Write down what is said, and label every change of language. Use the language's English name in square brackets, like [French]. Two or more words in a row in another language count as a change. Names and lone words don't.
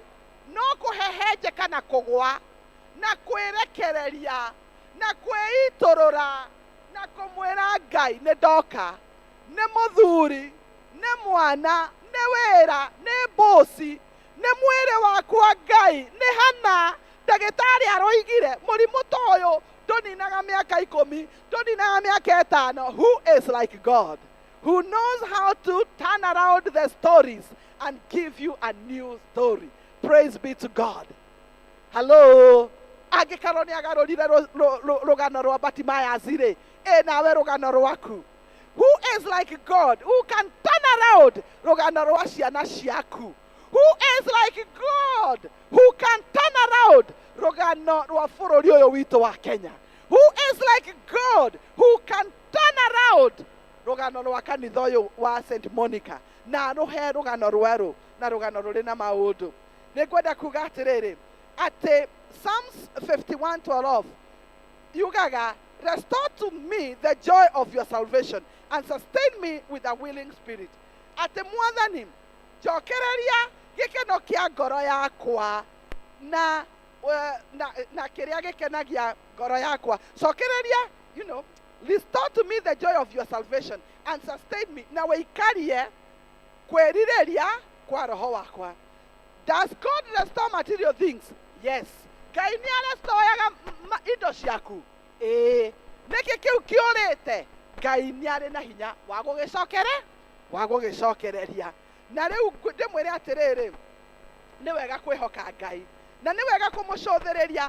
[Kikuyu] No kũhehenjeka na kũgwa na kwĩrekereria na kwĩitũrũra na kũmwĩra Ngai, nĩ ndoka, nĩ mũthuri, nĩ mwana, nĩ wĩra, nĩ bosi, nĩ mwĩrĩ wakwa Ngai, nĩ hana. Ndagĩtarĩ aroigire mũrimũ ta ũyũ ndũninaga mĩaka 10, ndũninaga mĩaka 5. [English] Who is like God, who knows how to turn around the stories and give you a new story? Praise be to God. Hello. [Kikuyu] Angĩkorwo nĩ agarũrire rũgano rwa Bartimaeus rĩ, nawe rũgano rwaku. [English] Who is like God, who can turn around [Kikuyu] rũgano rwa ciana ciaku? [English] Who is like God, who can turn around [Kikuyu] rũgano rwa bũrũri ũyũ witũ wa Kenya? [English] Who is like God, who can turn around [Kikuyu] rũgano rwa kanitha ũyũ wa St. Monica na rũhe rũgano rwerũ na rũgano rũrĩ na maũndũ? Nĩngwenda kuga atĩrĩrĩ, atĩ Psalms 51:12 yugaga, [English] restore to me the joy of your salvation and sustain me with a willing spirit. [Kikuyu] Atĩ Mwathani, njokereria gĩkeno kĩa ngoro yakwa na na kĩrĩa gĩkenagia ngoro yakwa cokereria, [English] you know, restore to me the joy of your salvation and sustain me, [Kikuyu] na wĩikarie kwĩrirĩria kwa roho wakwa. [English] Does God restore material things? Yes. [Kikuyu] Ngai nĩ arestoraga indo ciaku. Nĩkĩ kĩu kĩũrĩte? Ngai nĩ arĩ na hinya wa gũgĩcokereria. Na rĩu ndĩmwĩre atĩrĩrĩ, nĩ wega kwĩhoka Ngai na nĩ wega kũmũcũthĩrĩria.